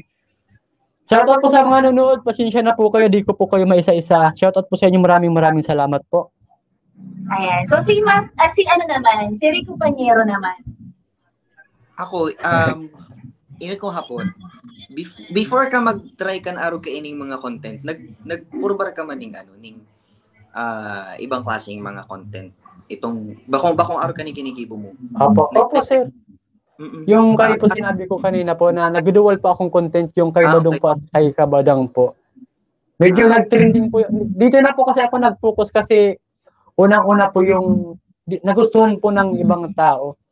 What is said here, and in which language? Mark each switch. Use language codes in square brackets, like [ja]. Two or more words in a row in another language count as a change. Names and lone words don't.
[en] Shout out [tl] po sa mga nanonood, pasensya na po kayo, di ko po kayo maisa-isa. [en] Shout out [tl] po sa inyo, maraming salamat po. Ayan. So si Rico Panyero naman. [bik] Ako, init ko hapon. Before ka mag-try kan araw kaining mga content, nagpurbar ka man ning ibang klaseng mga content. Itong bakong araw ka ni kinikibo mo. [tl] Opo sir. Yung kayo po sinabi ko kanina po na nag-dual po akong content yung kay Badong po at kay Kabadang po. Medyo nag-trending po. Dito na po kasi ako nag-focus kasi unang-una po yung nagustuhan po ng ibang tao.